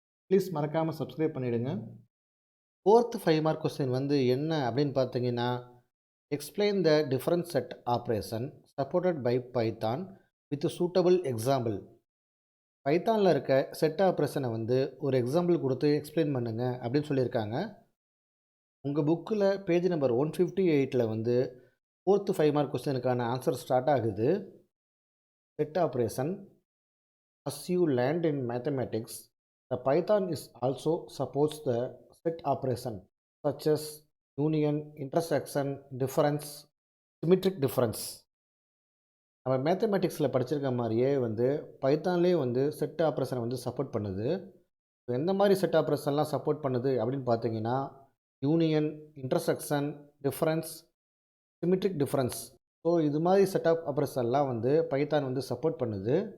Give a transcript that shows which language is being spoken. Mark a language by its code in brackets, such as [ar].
[en] Please மறக்காமல் subscribe பண்ணிவிடுங்க. 4th 5 mark question [ta] என்ன அப்படின்னு பார்த்தீங்கன்னா, [en] Explain the difference set operation supported by Python with suitable example. [ta] பைத்தானில் இருக்க செட் ஆப்ரேஷனை ஒரு எக்ஸாம்பிள் கொடுத்து எக்ஸ்பிளைன் பண்ணுங்க அப்படின்னு சொல்லியிருக்காங்க. உங்கள் புக்கில் page number 158 4th 5 mark கொஸ்டினுக்கான answer start ஆகுது. [en] Set operation. As you learned in mathematics, the Python is also supports the set operation such as union, intersection, difference, symmetric difference. [ta] நம்ம மேத்தமெட்டிக்ஸில் படிச்சிருக்க மாதிரியே பைத்தான்லேயே செட் ஆப்ரேஷனை சப்போர்ட் பண்ணுது. எந்த மாதிரி செட் ஆப்ரேஷன்லாம் சப்போர்ட் பண்ணுது அப்படின்னு பார்த்தீங்கன்னா, union, intersection, difference, symmetric difference. So இது மாதிரி செட் ஆப்ரேஷன்லாம் பைத்தான் சப்போர்ட் பண்ணுது.